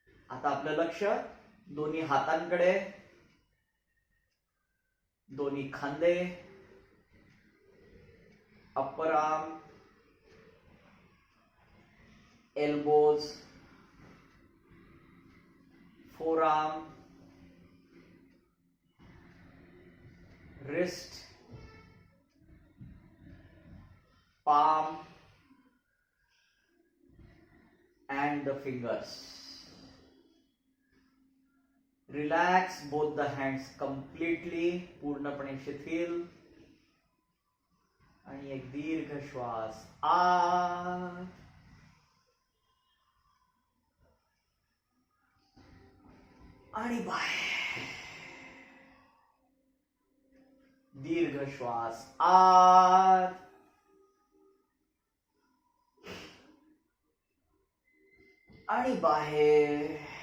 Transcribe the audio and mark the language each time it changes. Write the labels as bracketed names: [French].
[Marathi] आता आपलं लक्ष दोन्ही हातांकडे, दोन्ही खांदे, [English] Upper arm, elbows, forearm, wrist, palm and the fingers. Relax both the hands completely, [Marathi] पूर्णपणे शिथिल. आणि एक दीर्घ श्वास आत आणि बाहेर. दीर्घ श्वास आत आणि बाहेर.